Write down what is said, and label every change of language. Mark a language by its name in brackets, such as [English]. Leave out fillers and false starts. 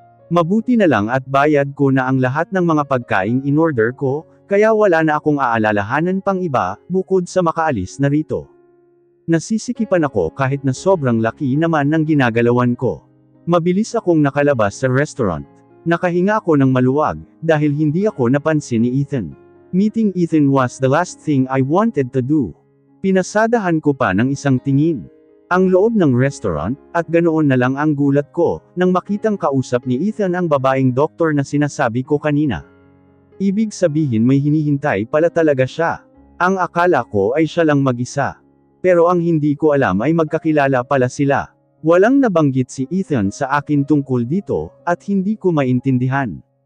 [Filipino] Mabuti na lang at bayad ko na ang lahat ng mga pagkaing in-order ko, kaya wala na akong aalalahanan pang iba, bukod sa makaalis na rito. Nasisikipan ako kahit na sobrang laki naman ng ginagalawan ko. Mabilis akong nakalabas sa restaurant. Nakahinga ako ng maluwag, dahil hindi ako napansin ni Ethan. [English] Meeting Ethan was the last thing I wanted to do. [Filipino] Pinasadahan ko pa ng isang tingin. ang loob ng restaurant, at ganoon na lang ang gulat ko, nang makitang kausap ni Ethan ang babaeng doktor na sinasabi ko kanina. Ibig sabihin may hinihintay pala talaga siya. Ang akala ko ay siya lang mag-isa. Pero ang hindi ko alam ay magkakilala pala sila. Walang nabanggit si Ethan sa akin tungkol dito, at hindi ko maintindihan.